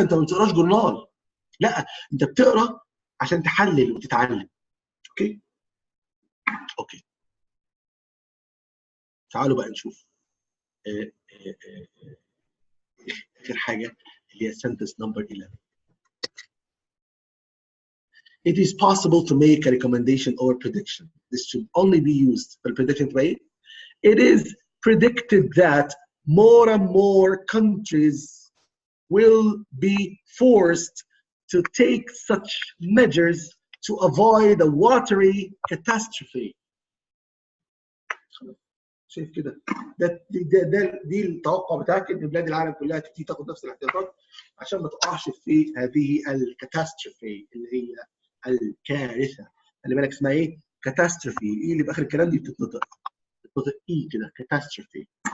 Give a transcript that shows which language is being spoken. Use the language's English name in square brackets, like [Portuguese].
[Arabic] انت ما بتقراش جورنال، لا انت بتقرا عشان تحلل وتتعلم. اوكي تعالوا بقى نشوف اخر حاجه اللي هي [English] sentence number 11. It is possible to make a recommendation or prediction. This should only be used for prediction rate. It is predicted that more and more countries will be forced to take such measures to avoid a watery catastrophe. [Arabic] شايف كده؟ دي التوقع بتاعك ان بلاد العالم كلها تبتدي تاخد نفس الاحتياطات عشان ما تقعش في هذه الكاتاستروفي اللي هي الكارثه. خلي بالك اسمها ايه؟ كاتاستروفي. ايه اللي باخر الكلام دي بتتنطق ايه كده؟ كاتاستروفي.